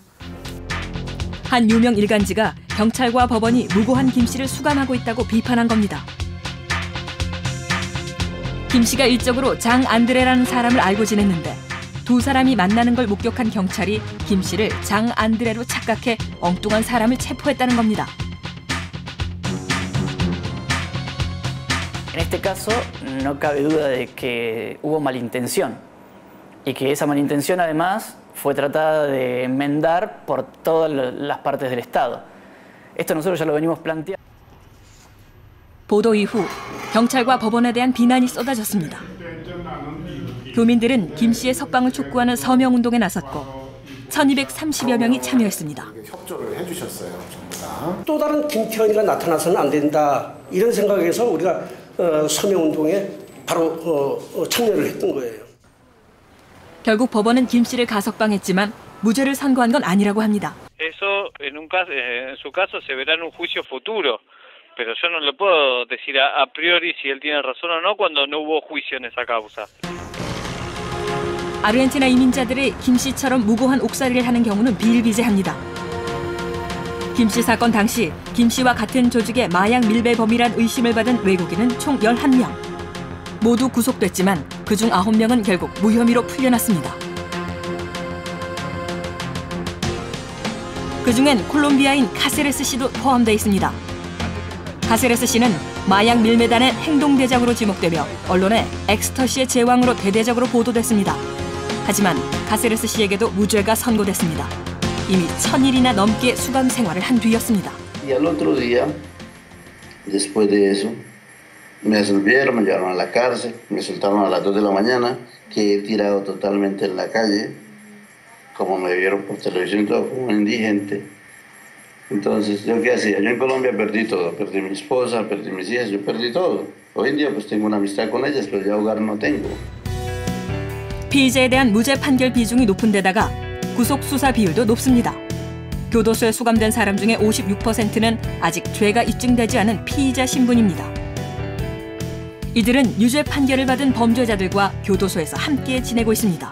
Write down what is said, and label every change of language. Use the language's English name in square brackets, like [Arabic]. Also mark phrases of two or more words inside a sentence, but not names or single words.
[Korean] 한 유명 일간지가 경찰과 법원이 무고한 김 씨를 수감하고 있다고 비판한 겁니다. 김 씨가 일적으로 장 안드레라는 사람을 알고 지냈는데 두 사람이 만나는 걸 목격한 경찰이 김 씨를 장 안드레로 착각해 엉뚱한 사람을 체포했다는 겁니다. [Spanish] En este caso, no cabe duda de que hubo malintención y que esa malintención además fue tratada de enmendar por todas las partes del Estado. Esto nosotros ya lo venimos planteando. [Korean] 보도 이후 경찰과 법원에 대한 비난이 쏟아졌습니다. 교민들은 김 씨의 석방을 촉구하는 서명운동에 나섰고 1230여 명이 참여했습니다. 협조를 해주셨어요, 전부 다. 또 다른 김태현이가 나타나서는 안 된다. 이런 생각에서 우리가 서명운동에 바로 참여를 했던 거예요. 결국 법원은 김 씨를 가석방했지만 무죄를 선고한 건 아니라고 합니다. [Spanish] Eso en su caso se verá en un juicio futuro, pero yo no le puedo decir a priori si él tiene razón o no cuando no hubo juicio en esa causa. [Korean] 아르헨티나 이민자들이 김 씨처럼 무고한 옥살이를 하는 경우는 비일비재합니다. 김 씨 사건 당시 김 씨와 같은 조직의 마약 밀배범이란 의심을 받은 외국인은 총 11명. 모두 구속됐지만 그중 9명은 결국 무혐의로 풀려났습니다. 그중엔 콜롬비아인 카세레스 씨도 포함되어 있습니다. 카세레스 씨는 마약 밀매단의 행동대장으로 지목되며 언론에 엑스터시의 제왕으로 대대적으로 보도됐습니다. 하지만 카세레스 씨에게도 무죄가 선고됐습니다. 이미 1000일이나 넘게 수감 생활을 한 뒤였습니다. [Spanish] Y al otro día, después de eso, me absolvieron, me llevaron a la cárcel, me soltaron a las 2 de la mañana, quedé tirado totalmente en la calle, como me vieron por televisión, todo como un indigente. Entonces, ¿yo qué hacía? Yo en Colombia perdí todo, perdí mi esposa, perdí mis hijas, yo perdí todo. Hoy en día pues tengo una amistad con ellas, pero ya hogar no tengo. [Korean] 피의자에 대한 무죄 판결 비중이 높은 데다가 구속 수사 비율도 높습니다. 교도소에 수감된 사람 중에 56%는 아직 죄가 입증되지 않은 피의자 신분입니다. 이들은 유죄 판결을 받은 범죄자들과 교도소에서 함께 지내고 있습니다.